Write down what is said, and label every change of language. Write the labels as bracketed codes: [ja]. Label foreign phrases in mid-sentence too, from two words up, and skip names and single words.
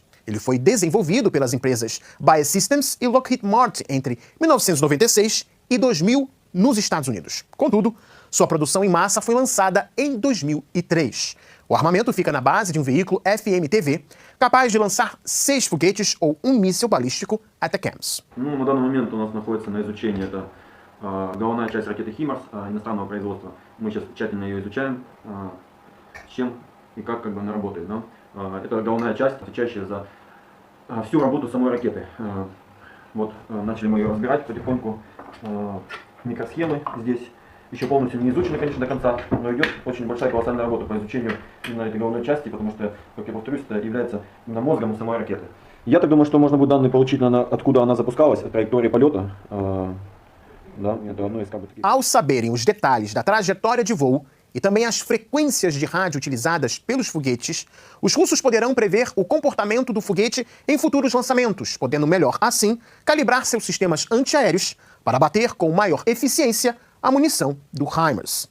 [pt] Ele foi desenvolvido pelas empresas BAE Systems e Lockheed Martin entre 1996 e 2000 nos Estados Unidos. Contudo, sua produção em massa foi lançada em 2003. O armamento fica na base de um veículo FMTV, capaz de lançar 6 foguetes ou um míssil баллистику ATACMS. [ru] На данный момент у нас находится на изучении это головная часть ракеты HIMARS иностранного производства. Мы сейчас тщательно ее изучаем, с чем и как она работает. Да? Это головная часть, отвечающая за всю работу самой ракеты. Вот начали мы ее разбирать потихоньку. Микросхемы здесь еще полностью не изучены, конечно, до конца, но идет очень большая колоссальная работа по изучению именно этой головной части, потому что, как я повторюсь, это является именно мозгом самой ракеты. Я так думаю, что можно будет данные получить, откуда она запускалась, от траектории полета. [pt] Ao saberem os detalhes da trajetória de voo e também as frequências de rádio utilizadas pelos foguetes, os russos poderão prever o comportamento do foguete em futuros lançamentos, podendo melhor, assim, calibrar seus sistemas antiaéreos para bater com maior eficiência a munição do HIMARS.